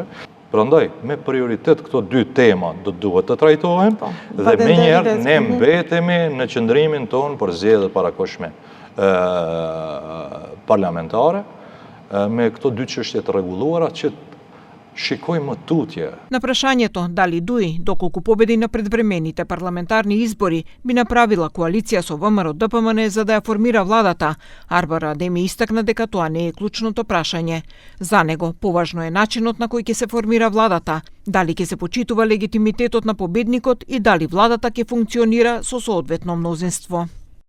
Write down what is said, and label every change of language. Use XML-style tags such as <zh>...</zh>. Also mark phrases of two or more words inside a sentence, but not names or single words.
<sq>Prandaj, me prioritet këto dy tema do duhet të trajtohen dhe menjëherë ne mbetemi në qëndrimin tonë për zgjedhjet parakohshme parlamentare me këto dy çështje të rregulluara që shikojmë tutje.</sq> <mk>На прашањето дали ДУИ, доколку победи на предвремените парламентарни избори, би направила коалиција со ВМРО-ДПМН за да ја формира владата, Арбар Адеми истакна дека тоа не е клучното прашање. За него, поважно е начинот на кој ќе се формира владата, дали ќе се почитува легитимитетот на победникот и дали владата ќе функционира со соодветно мнозинство.</mk>